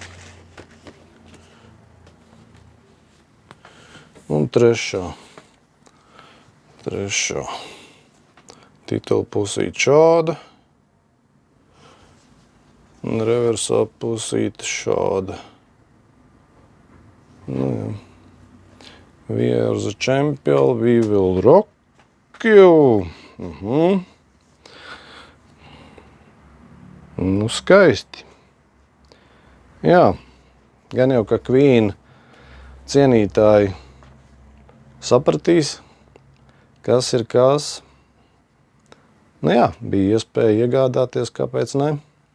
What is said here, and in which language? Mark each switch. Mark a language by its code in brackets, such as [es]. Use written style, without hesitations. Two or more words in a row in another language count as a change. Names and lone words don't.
[lv] Un trešā titula pusīte šāda. Un reversā pusīte šāda. Nu jā. [en] We are the champion, we will rock you. [lv] Nu, skaisti. Jā, gan jau, ka Queen cienītāji sapratīs, kas ir kas. Nu jā, bija iespēja iegādāties, kāpēc ne.